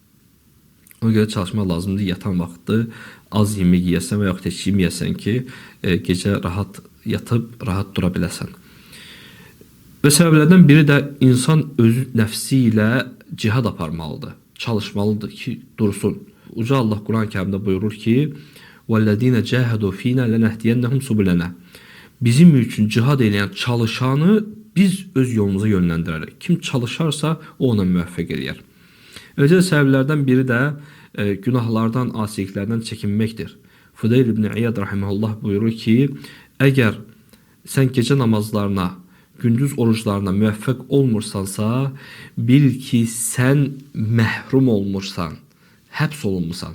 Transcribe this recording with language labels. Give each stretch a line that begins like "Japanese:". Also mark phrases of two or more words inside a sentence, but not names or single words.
Azerbaijani: Ona görə çalışmaq lazımdır, yatan vaxtı az yemək yeyəsən və yaxud heç yeməyəsən ki, gecə rahat yatıb, rahat dura biləsən. Və səbəblərdən biri də insan özü nəfsi ilə cihad aparmalıdır, çalışmalıdır ki, dursun. Uca Allah Quran-Kərimdə buyurur ki,
Arabic: وَالَّذِينَ جَاهَدُوا فِينَا لَنَهْدِيَنَّهُمْ سُبُلَنَا.
Azerbaijani: Bizim üçün cihad edən çalışanı biz öz yolumuza yönləndirərək. Kim çalışarsa, o ona müvəffəq eləyər. Eləcə səbəblərdən biri də günahlardan, asiliklərdən çəkinməkdir. Fudayl ibn İyad rahimehullah buyurur ki, əgər sən gecə namazlarına, gündüz oruclarına müvəffəq olmursansa, bil ki, sən məhrum olmursan, həbs olunmusan.